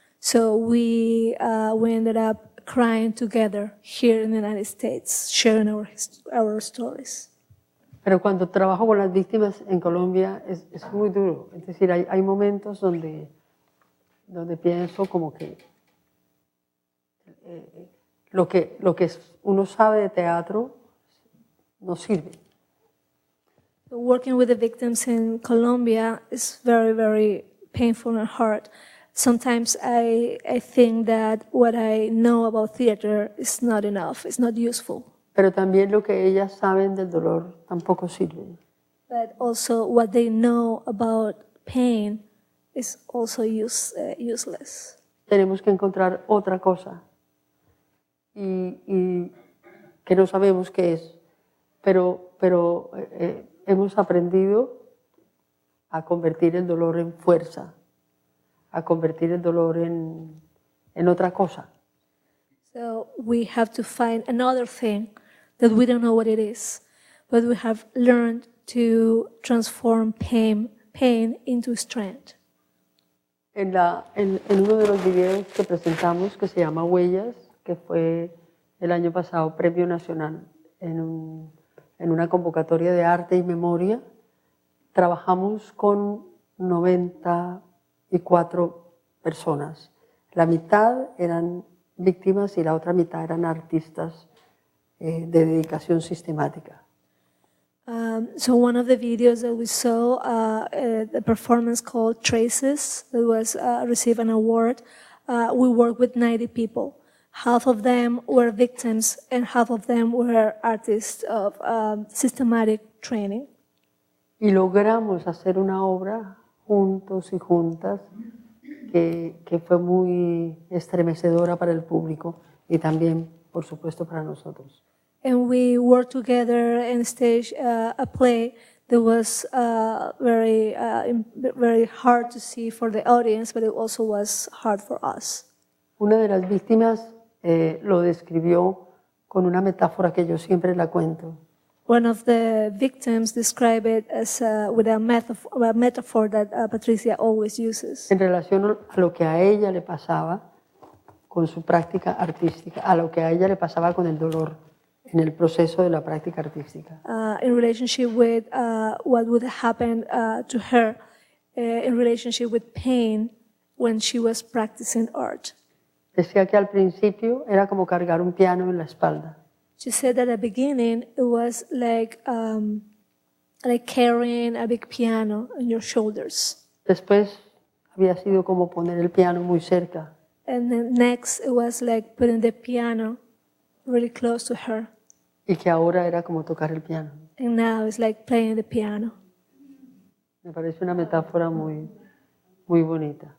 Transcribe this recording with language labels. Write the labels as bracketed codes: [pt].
[en] So we ended up crying together here in the United States, sharing our stories. [es] Pero cuando trabajo con las víctimas en Colombia es muy duro. Es decir, hay momentos donde pienso como que lo que uno sabe de teatro no sirve. [en] Working with the victims in Colombia is very, very painful and hard. Sometimes I think that what I know about theater is not enough, it's not useful. [es] Pero también lo que ellas saben del dolor tampoco sirve. [en] But also what they know about pain is also useless. [es] Tenemos que encontrar otra cosa y que no sabemos qué es, pero hemos aprendido a convertir el dolor en fuerza, a convertir el dolor en otra cosa. [en] So we have to find another thing that we don't know what it is, but we have learned to transform pain into strength. [es] En uno de los videos que presentamos, que se llama Huellas, que fue el año pasado Premio Nacional en una convocatoria de arte y memoria, trabajamos con 94 personas. La mitad eran víctimas y la otra mitad eran artistas de dedicación sistemática. [en] So one of the videos that we saw, the performance called Traces, that was received an award. We worked with 90 people. Half of them were victims and half of them were artists of systematic training. [es] Y logramos hacer una obra juntos y juntas que fue muy estremecedora para el público y también, por supuesto, para nosotros. [en] And we worked together and staged a play that was very hard to see for the audience, but it also was hard for us. [es] Una de las víctimas lo describió con una metáfora que yo siempre la cuento. [en] One of the victims described it as with a metaphor that Patricia always uses. [es] En relación a lo que a ella le pasaba con su práctica artística, a lo que a ella le pasaba con el dolor en el proceso de la práctica artística. [en] In relationship with what would happen to her in relationship with pain when she was practicing art. [es] Decía que al principio era como cargar un piano en la espalda. [en] She said that at the beginning it was like carrying a big piano on your shoulders. [es] Después había sido como poner el piano muy cerca. [en] And then next it was like putting the piano really close to her. [es] Y que ahora era como tocar el piano. [en] And now it's like playing the piano. [es] Me parece una metáfora muy, muy bonita.